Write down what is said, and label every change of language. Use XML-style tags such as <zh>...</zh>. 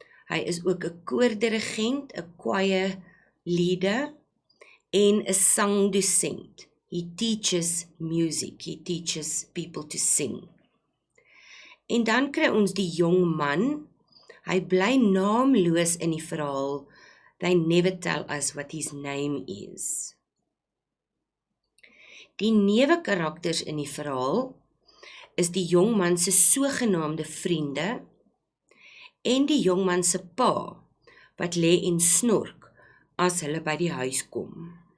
<af>Hy is ook 'n koordirigent, 'n</af> <en>choir leader</en> <af>en 'n sangdosent.</af> <en>He teaches music. He teaches people to sing.</en> <af>En dan kry ons die jong man. Hy bly naamloos in die verhaal.</af> <en>They never tell us what his name is.</en> <af>Die neewekarakters in die verhaal is die jong man se sogenaamde vriende en die jong man se pa wat lê en snork as hulle by die huis kom.</af>